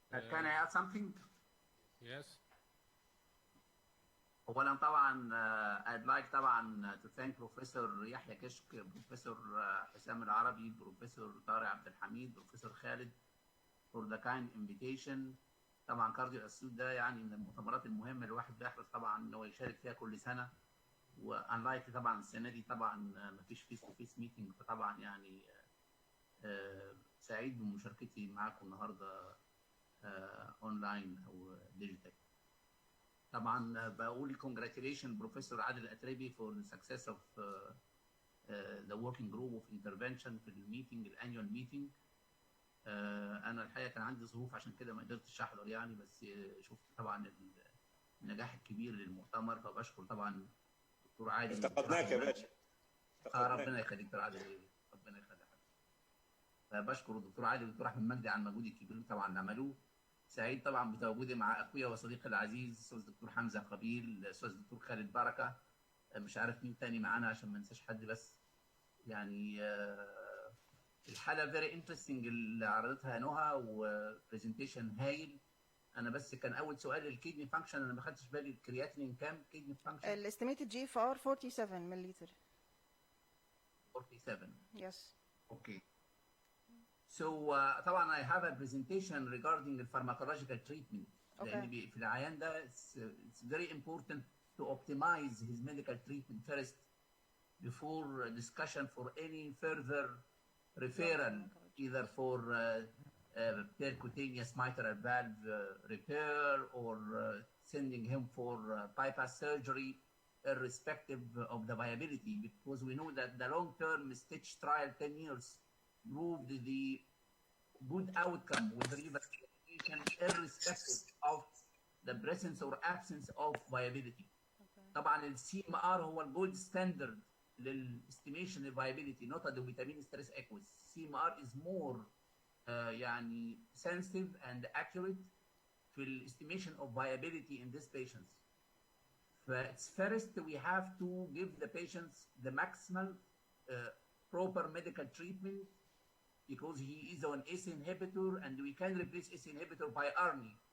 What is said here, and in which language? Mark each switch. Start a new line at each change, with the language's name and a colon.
English: Can I add something? Yes.
Arabic: أولاً طبعاً
English: I'd like طبعاً to thank Professor يحيى كشك، Professor حسام العربي، Professor طارق عبد الحميد، Professor خالد for the kind invitation.
Arabic: طبعاً CardioAssiut ده يعني من المؤتمرات المهمة اللي الواحد بيحرص طبعاً إنه يشارك فيها كل سنة، وunlike طبعاً السنة دي طبعاً مفيش
English: face to face meeting,
Arabic: فطبعاً يعني سعيد بمشاركتي معاكم النهارده
English: Online او digital.
Arabic: طبعا بقول
English: congratulations professor عادل الاتربي for the success of the working group of intervention في الميتنج الانيوال ميتنج.
Arabic: انا الحقيقه كان عندي ظروف عشان كده ما قدرتش احضر يعني، بس شفت طبعا النجاح الكبير للمؤتمر، فبشكر طبعا دكتور عادل. افتقدناك يا باشا. ربنا يخليك دكتور عادل، ربنا يخليك. بشكر الدكتور عادل والدكتور احمد مجدي على المجهود الكبير طبعا اللي عملوه. سعيد طبعا بتواجدي مع اخويا وصديقي العزيز الاستاذ الدكتور حمزه قبيل، الاستاذ الدكتور خالد بركه، مش عارف مين تاني معانا عشان ما ننساش حد، بس يعني الحاله
English: very interesting
Arabic: اللي عرضتها نهى وبرزنتيشن هايل. انا بس كان اول سؤال الكيدني فانكشن، انا ما خدتش بالي الكرياتينين كام كيدني فانكشن؟
English: الاستيميتد G F R 47 مللتر. 47. Yes. Okay. So طبعا I have a presentation regarding the pharmacological treatment.
Arabic: لأن في العيان ده
English: it's very important to optimize his medical treatment first before discussion for any further referral, either for percutaneous mitral valve repair or sending him for bypass surgery, irrespective of the viability, because we know that the long-term stitch trial 10 years proved the good outcome with rehabilitation irrespective of the presence or absence of viability. طبعا ال CMR هو الجولد standard للاستيميشن الفايبيليتي، not the vitamin stress echoes. CMR is more يعني sensitive and accurate في الاستيميشن of viability in these patients. First we have to give the patients the maximal proper medical treatment, because he is on ACE inhibitor and we can replace ACE inhibitor by ARNI.